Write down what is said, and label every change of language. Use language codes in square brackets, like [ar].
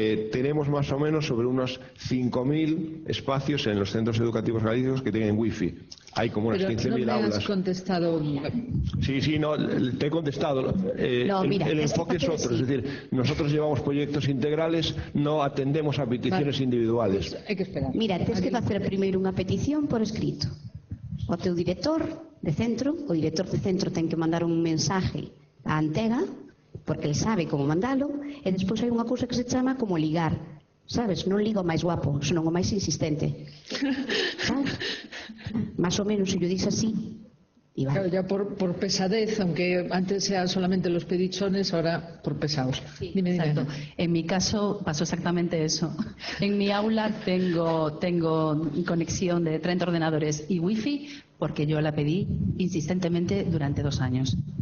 [es] Tenemos más o menos sobre unos 5.000 espacios en los centros educativos gallegos que tienen wifi. Hay como unas 15.000 aulas. No me has contestado. Sí, no, te he contestado. El enfoque es otro, es decir, nosotros llevamos proyectos integrales, no atendemos a peticiones individuales. [gl] Pues hai que esperar. Mira, tens que facer primeiro unha petición por escrito. O teu director de centro ten que mandar un mensaje á Antega, porque ele sabe como mandalo, e despois hai unha cousa que se chama como ligar. Sabes? Non liga o máis guapo, senón o máis insistente. Sabes? Más ou menos, se yo dices así. [es] Claro, ya por pesadez, aunque antes sean solamente los pedichones, ahora por pesados. Sí, dime. Exacto. En mi caso pasó exactamente eso. En mi aula tengo conexión de 30 ordenadores y wifi porque yo la pedí insistentemente durante 2 años.